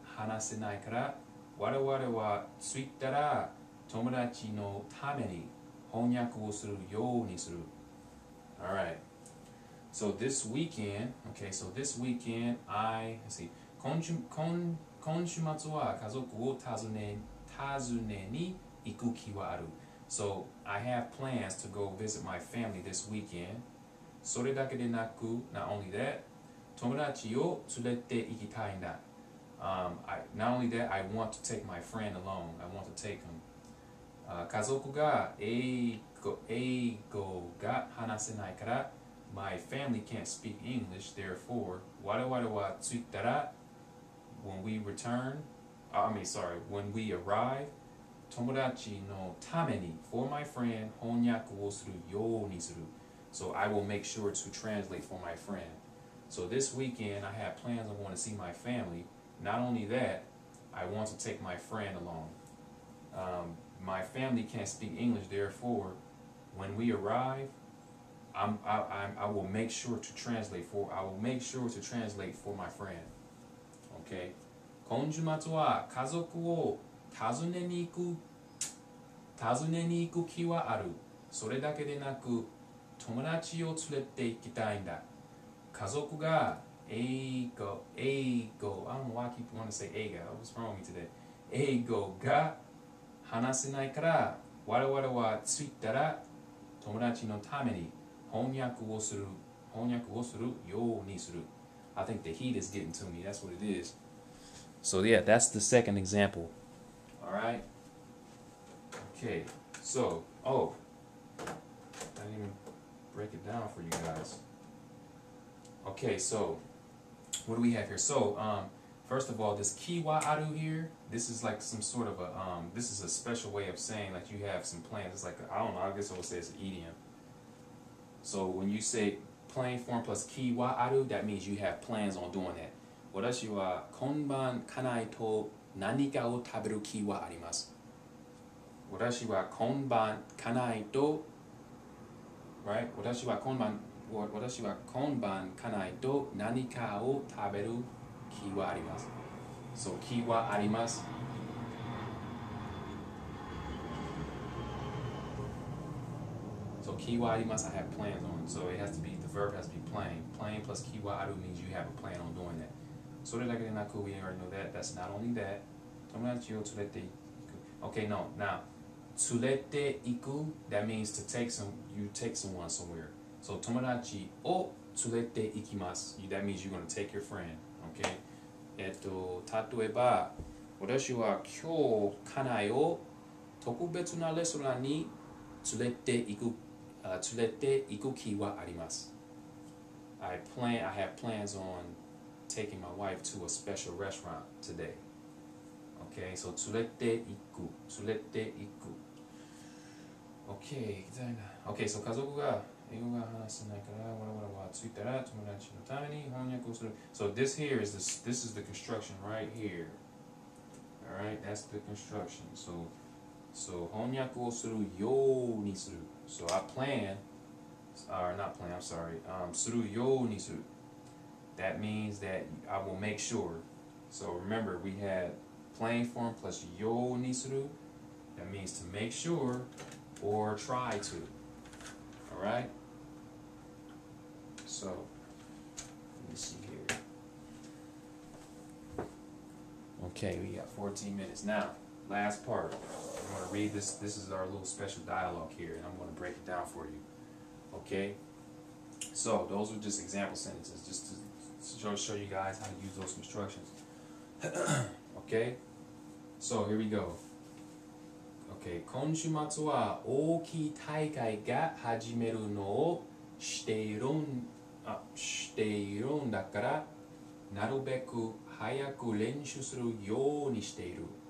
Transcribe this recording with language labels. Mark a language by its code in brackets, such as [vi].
[ja] 話せないから我々は着いたら友達のために翻訳をするようにする。 [en] Alright. So this weekend, let's see. [ja] 今週末は家族を訪ねに行く気はある。 [en] So I have plans to go visit my family this weekend. [ja] それだけでなく、 [en] not only that, [ja] 友達を連れて行きたいんだ。 [en] Not only that, I want to take my friend along. I want to take him. [ja] 家族が英語が話せないから、 [en] my family can't speak English. [ja] Therefore, 我々は着いたら、 [en] when we arrive, [ja] 友達のために [en] for my friend [ja] 翻訳をするようにする。 [en] So I will make sure to translate for my friend. So this weekend I have plans. I want to see my family. Not only that, I want to take my friend along. My family can't speak English. Therefore, when we arrive, I will make sure to translate for my friend. Okay. [ja] 今週末は家族を訪ねに行く気はある。それだけでなく、友達を連れて行きたいんだ。 [en] 家族が英語 I don't know why I keep wanting to say 英語 What's wrong with me today? [ja] 英語が話せないから我々は着いたら友達のために翻訳をするようにする。 [en] I think the heat is getting to me. That's what it is. So yeah, that's the second example. Alright? Okay, so, I didn't even break it down for you guys. Okay, so, what do we have here? So, first of all, this kiwa aru here, this is like some sort of this is a special way of saying that you have some plans. It's like, I don't know, I guess I would say it's an idiom. So, when you say plain form plus kiwa aru, that means you have plans on doing that. [ja] 私は今晩家内と何かを食べる気はあります。私は今晩家内と right? 私は今晩家内と何かを食べる気はあります。そう、気はあります。 [en] So [ja] 気はあります [en] I have plans on. So it has to be, the verb has to be plain. Plain plus [ja] 気はある [en] means you have a plan on doing that. [ja] それだけでなく [en] we already know that. That's not only that. [ja] 友達を連れて行く [en] Okay, no. Now, [ja] 連れて行く [en] that means to take you take someone somewhere. So [ja] 友達を連れて行きます [en] That means you're going to take your friend. Okay? [ja] 例えば私は今日家内を特別なレストランに連れて行く気はあります [en] I have plans on taking my wife to a special restaurant today. Okay, so [ja] 連れて行く [en] Okay, so [ja] 家族が英語が話せないから我々は着いたら友達のために翻訳をする [en] So this here is this is the construction right here. Alright, that's the construction. So [ja] 翻訳をするようにする [en] So I plan, or not plan, I'm sorry, [ja] するようにする [en] That means that I will make sure. So remember, we had plain form plus ようにする That means to make sure or try to. Alright? So, let me see here. Okay, we got 14 minutes. Now, last part. I'm going to read this. This is our little special dialogue here, and I'm going to break it down for you. Okay? So, those are just example sentences, just to show you guys how to use those constructions. Okay? So, here we go. [ja] Okay, 今週末は大きい大会が始めるのをしているんだからなるべく早く練習するようにしている。